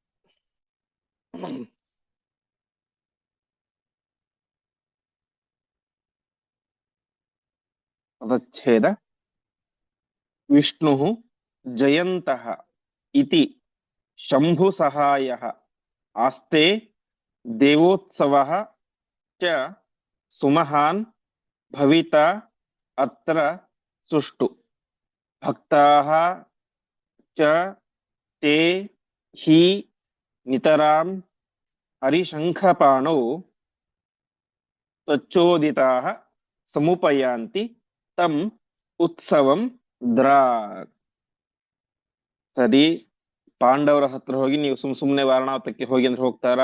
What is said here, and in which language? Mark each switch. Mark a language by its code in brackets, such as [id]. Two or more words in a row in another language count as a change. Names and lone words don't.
[sa] ಪದಚ್ಛೇದ ವಿಷ್ಣು ಜಯಂತಃ ಇತಿ ಶಂಭು ಸಹಾಯ ಆಸ್ತೆ ದೇವೋತ್ಸವಃ ಚ ಸುಮಹಾನ್ ಭವಿತಾ ಅತ್ರ ಸುಷ್ಟು ಭಕ್ತಾಃ ಚ ತೇ ಹಿ ನಿತರಾಂ ಹರಿಶಂಖಪಾಣೌ ತಚ್ಚೋದಿತಾಃ ಸಮುಪಯಾಂತಿ ತಂ ಉತ್ಸವಂ ದ್ರಾಕ್. [kn] ಸರಿ, ಪಾಂಡವರ ಹತ್ರ ಹೋಗಿ ನೀವು ಸುಮ್ನೆ ವಾರಣಾವತಕ್ಕೆ ಹೋಗಿ ಅಂದ್ರೆ ಹೋಗ್ತಾರಾ?